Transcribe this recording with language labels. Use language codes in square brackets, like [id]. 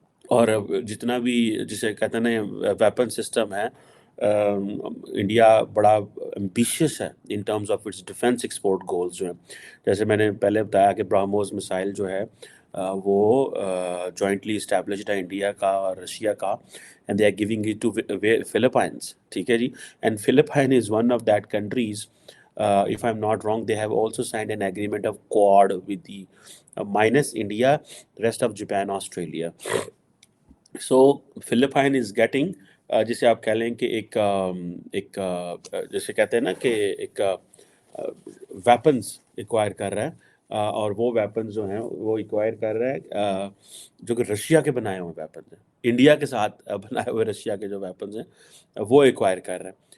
[ur] اور جتنا بھی جسے کہتے ہیں ویپن سسٹم ہے، انڈیا بڑا امبیشیس ہے [en] in terms of its defence export goals [ur] جو ہیں. جیسے میں نے پہلے بتایا کہ برہموز مسائل جو ہے وہ جوائنٹلی اسٹیبلشڈ ہے انڈیا کا اور رشیا کا، [en] And they are giving it to Philippines. [ur] ٹھیک ہے جی. [en] And Philippine is one of that countries. If I'm not wrong, they have also signed an agreement of Quad with the minus India, rest of Japan, Australia. So Philippine is getting [ur] جسے آپ کہہ لیں کہ ایک جسے کہتے ہیں نا کہ ایک ویپنز ایکوائر کر رہا ہے، اور وہ ویپنز جو ہیں وہ ایکوائر کر رہا ہے جو کہ رشیا کے بنائے ہوئے ویپنز ہیں، انڈیا کے ساتھ بنائے ہوئے رشیا کے جو ویپنز ہیں وہ ایکوائر کر رہا ہے.